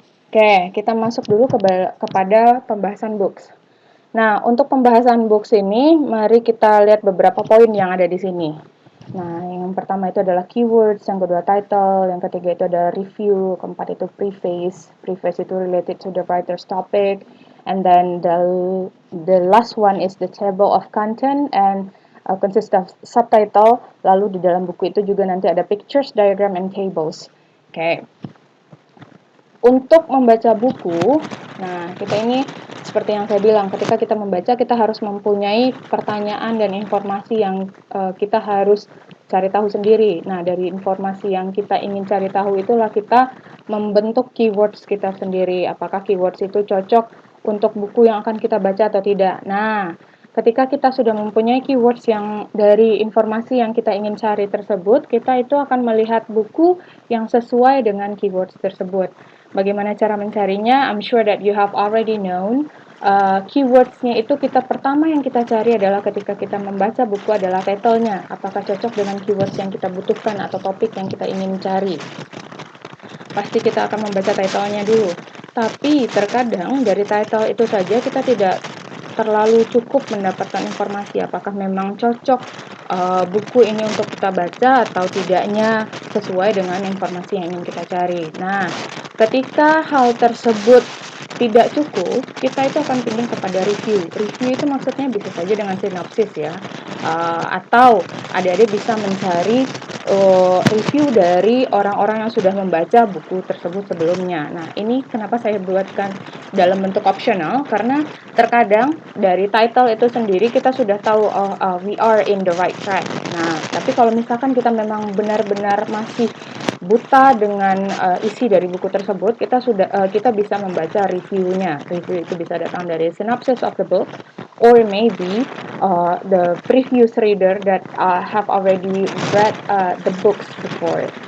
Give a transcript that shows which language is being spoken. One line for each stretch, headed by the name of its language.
Indonesian: Oke, kita masuk dulu kepada pembahasan books. Nah, untuk pembahasan books ini, mari kita lihat beberapa poin yang ada di sini. Nah, yang pertama itu adalah keywords, yang kedua title, yang ketiga itu adalah review, keempat itu preface. Preface itu
English: related to the writer's topic, and then the last one is the table of content and consists of subtitle.
Indonesian: Lalu di dalam buku itu juga nanti ada
English: pictures, diagram, and tables.
Indonesian: Oke. Untuk membaca buku, nah kita ini seperti yang saya bilang, ketika kita membaca kita harus mempunyai pertanyaan dan informasi yang kita harus cari tahu sendiri. Nah, dari informasi yang kita ingin cari tahu itulah kita membentuk keywords kita sendiri. Apakah keywords itu cocok untuk buku yang akan kita baca atau tidak. Nah, ketika kita sudah mempunyai keywords yang dari informasi yang kita ingin cari tersebut, kita itu akan melihat buku yang sesuai dengan keywords tersebut. Bagaimana cara mencarinya?
English: I'm sure that you have already known.
Indonesian: Keywords-nya itu pertama yang kita cari adalah ketika kita membaca buku adalah title-nya. Apakah cocok dengan keywords yang kita butuhkan atau topik yang kita ingin cari? Pasti kita akan membaca title-nya dulu. Tapi terkadang dari title itu saja kita tidak terlalu cukup mendapatkan informasi apakah memang cocok buku ini untuk kita baca atau tidaknya sesuai dengan informasi yang ingin kita cari. Nah, ketika hal tersebut tidak cukup, kita itu akan pindah kepada review. Review itu maksudnya bisa saja dengan sinopsis ya, atau adik-adik bisa mencari review dari orang-orang yang sudah membaca buku tersebut sebelumnya. Nah, ini kenapa saya buatkan dalam bentuk optional, karena terkadang dari title itu sendiri kita sudah tahu
English: we are in the right track.
Indonesian: Nah, tapi kalau misalkan kita memang benar-benar masih buta dengan isi dari buku tersebut, kita bisa membaca reviewnya. Review itu bisa datang dari
English: synopsis of the book, or maybe the previous reader that have already read the books before.